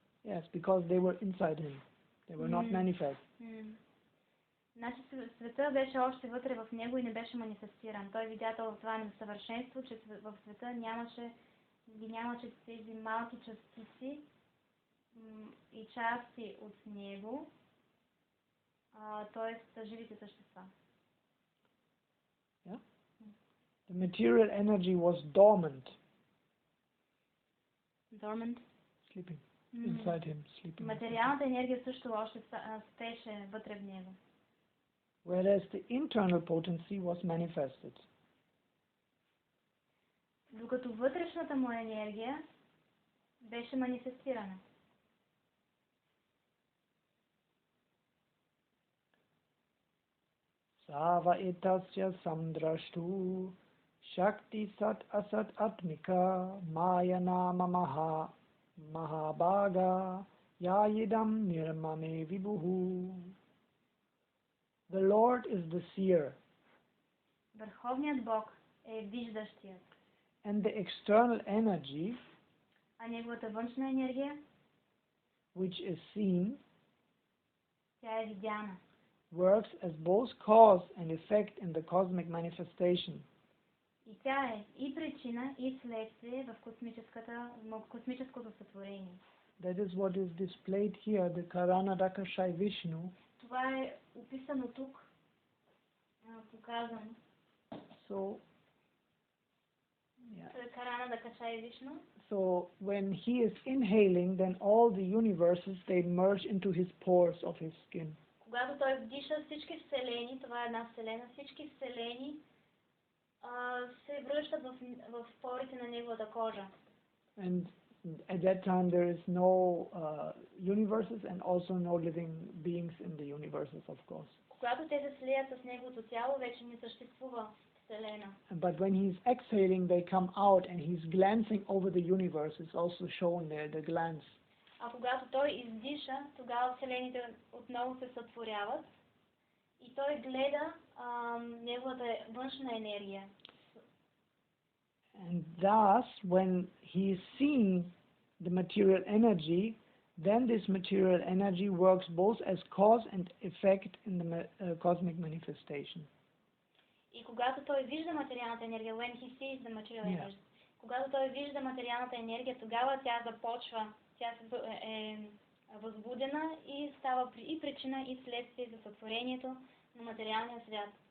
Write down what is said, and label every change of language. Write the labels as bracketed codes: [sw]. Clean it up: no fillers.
[en] Yes, because they were inside him. They were not manifest. [bg] Значи света беше още вътре в него и не беше манифестиран. Той видя това несъвършенство, че в света нямаше тези малки частици и части от него, т.е. живите същества. [en] Yeah? The material energy was dormant. Dormant? Sleeping. Inside him, sleeping. [bg] Материалната енергия също още спеше вътре в него. [en] Whereas the internal potency was manifested. [bg] Докато вътрешната му енергия беше манифестирана. [sa] Sava etasya samdrashtu shakti sat asat atmika maya nama mahabhaga yayidam nirmame vibhuhu. [en] The Lord is the seer. [bg] Върховният Бог е виждащият. [en] And the external energy, [bg] а неговата външна енергия, [en] which is seen, [bg] тя е видяна. [en] Works as both cause and effect in the cosmic manifestation. [bg] И тя е и причина, и следствие в космическото сътворение. [en] That is what is displayed here, the Karanadakashai Vishnu. [bg] Това е описано тук, показано. [en] So, yeah. Karanadakashai Vishnu. So when he is inhaling, then all the universes, they merge into his pores of his skin. [bg] Когато той вдиша, всички вселени, това е една вселена, всички вселени се връщат в порите на неговата кожа. [en] And at that time there is no universes and also no living beings in the universes, of course. [bg] Когато те се слият с неговото тяло, вече не съществува вселена. [en] But when he's exhaling, they come out and he's glancing over the universe. It's also shown there, the glance. [bg] А когато той издиша, тогава вселените отново се сътворяват и той гледа неговата външна енергия. [en] And thus, when he is seeing the material energy, then this material energy works both as cause and effect in the cosmic manifestation. [bg] И когато той вижда материалната енергия, [en] when he sees the material energy, [bg] когато той вижда материалната енергия, тогава тя започва, тя е възбудена и става и причина и следствие за сътворението на материалния свят.